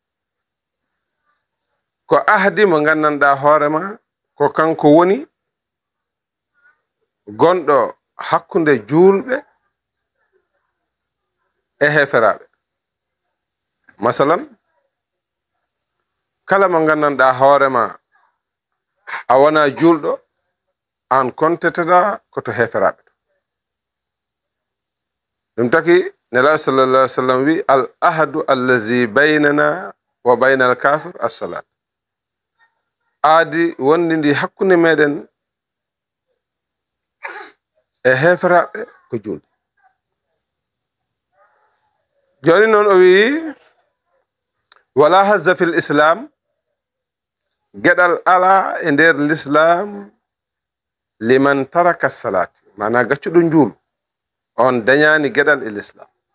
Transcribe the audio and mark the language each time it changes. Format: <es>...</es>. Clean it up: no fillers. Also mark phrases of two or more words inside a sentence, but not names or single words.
<ff>ko ahdi mo gandanɗa hoorema ko kanko woni gonɗo hakkunde julɓe e heferaɓe masalan kala mo gandanɗa hoorema a wona julɗo an kontetata koto heferaɓe ɗum taki nelaɗo</ff> <ar>صلى الله عليه وسلم wi العهد الذي بيننا وبين الكافر الصلاة</ar> <ff>aadi wondi ndi hakkunde meɗen e heferaɓe ko julde joni noon o wi</ff> <ar>ولا حظ في الإسلام</ar> <ff>geɗal ala e nder l'islam</ff> <ar>لمن ترك الصلاة</ar> <ff>mana gaccuɗo juulu on dañani geɗal e l'islam</ff>